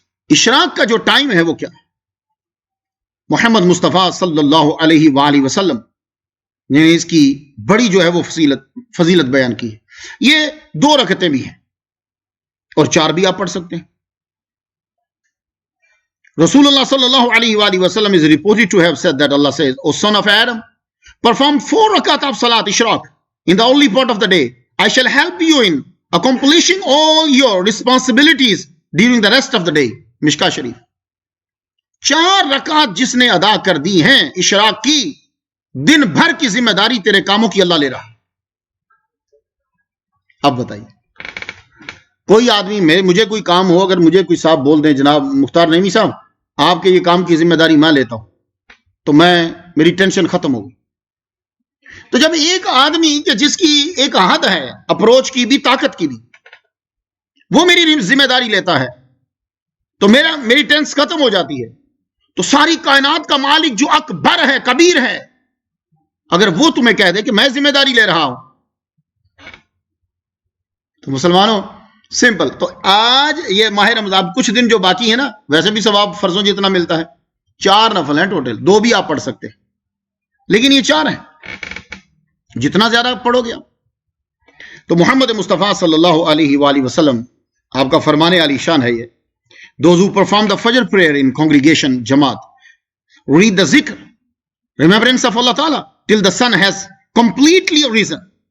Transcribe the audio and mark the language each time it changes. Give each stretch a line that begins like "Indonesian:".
Urdu: اشراق کا جو ٹائم ہے وہ کیا ہے؟ محمد مصطفیٰ صلی اللہ علیہ وآلہ وسلم نے اس کی بڑی جو ہے وہ فضیلت بیان کی ہے. یہ 2 رکعتیں بھی ہیں اور 4 بھی آپ پڑھ سکتے ہیں.
English: رسول اللہ صلی اللہ علیہ وآلہ وسلم is reported to have said that Allah says, O son of Adam, perform 4 rakat of salat ishraq in the only part of the day. I shall help you in accomplishing all your responsibilities during the rest of the day.
Urdu: مشکا شریف. 4 رکعت جس نے ادا کر دی ہیں اشراق کی، دن بھر کی ذمہ داری تیرے کاموں کی اللہ لے رہا. اب بتائیے، کوئی آدمی مجھے کوئی کام ہو، اگر مجھے کوئی صاحب بول دیں جناب مختار نعیمی صاحب آپ کے یہ کام کی ذمہ داری میں لیتا ہوں، تو میری ٹینشن ختم ہوگی. تو جب ایک آدمی کہ جس کی ایک حد ہے اپروچ کی بھی طاقت کی بھی، وہ میری ذمہ داری لیتا ہے تو میری ٹینس ختم ہو جاتی ہے. تو ساری کائنات کا مالک جو اکبر ہے، کبیر ہے، اگر وہ تمہیں کہہ دے کہ میں ذمہ داری لے رہا ہوں، تو مسلمانوں سمپل. تو آج یہ ماہ رمضان کچھ دن جو باقی ہے نا، ویسے بھی ثواب فرضوں جتنا ملتا ہے. 4 نفل ہیں ٹوٹل، 2 بھی آپ پڑھ سکتے ہیں، لیکن یہ 4 ہیں، جتنا زیادہ پڑھو گے. تو محمد مصطفیٰ صلی اللہ علیہ وآلہ وسلم آپ کا فرمان علی شان ہے یہ.
English: Those who perform the Fajr prayer in congregation, Jamaat, read the zikr, remembrance of Allah Ta'ala, till the sun has completely risen.